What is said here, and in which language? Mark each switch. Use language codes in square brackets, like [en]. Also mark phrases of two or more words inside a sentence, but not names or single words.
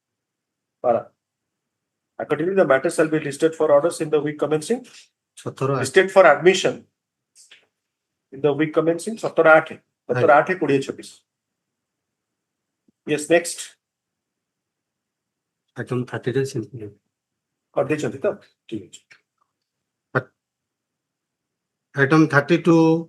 [en] Accordingly, the matter shall be listed for orders in the week commencing. Listed for admission in the week commencing 17/8/2026. Yes, next. Item 30 days simply. [or] କରିଦେଇଛନ୍ତି ତ ଠିକ ଅଛି. [en] Item 32.